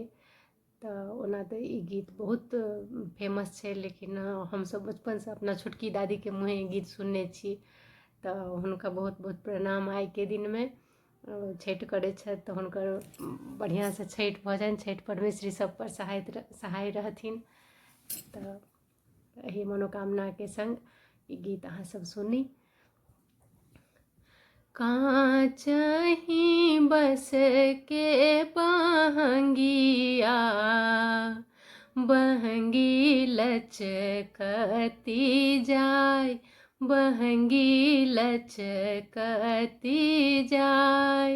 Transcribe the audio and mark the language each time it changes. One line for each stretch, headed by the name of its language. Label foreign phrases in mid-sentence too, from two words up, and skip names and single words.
Maithili: तऽ ओना तऽ ई गीत बहुत फेमस छै, लेकिन हमसब बचपनसँ अपना छोटकी दादीके मुँहे ई गीत सुनने छी। तऽ हुनका बहुत बहुत प्रणाम। आइके दिनमे छठि करै छथि तऽ हुनकर बढ़िआँसँ छठि भऽ जाइन, छठि परमेश्वरी सब पर सहाय रहथिन। तऽ एही मनोकामनाके संग ई गीत अहाँ सब सुनी।
Bhojpuri: काँचहि बस के बहंगिया, बहंगी लचकती जाय, बहंगी लचकती जाय।